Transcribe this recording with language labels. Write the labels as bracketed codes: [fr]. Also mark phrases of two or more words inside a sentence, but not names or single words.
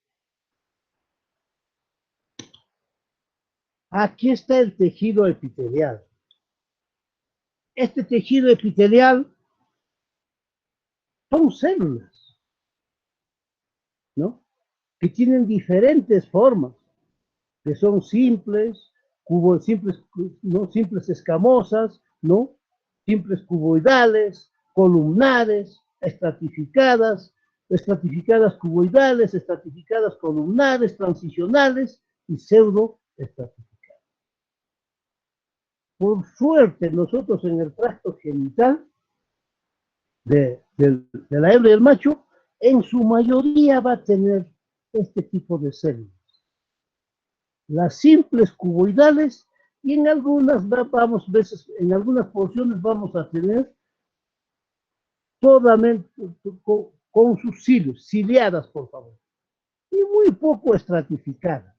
[es] Aquí está el tejido epitelial. Este tejido epitelial son células, ¿no?, que tienen diferentes formas, que son simples, simples, ¿no?, simples escamosas, ¿no?, simples cuboidales, columnares, estratificadas cuboidales, estratificadas columnares, transicionales y pseudoestratificadas. Por suerte, nosotros en el tracto genital de la hembra y el macho, en su mayoría va a tener este tipo de células. Las simples cuboidales, y en algunas en algunas porciones vamos a tener solamente con sus cilios, ciliadas, por favor, y muy poco estratificadas.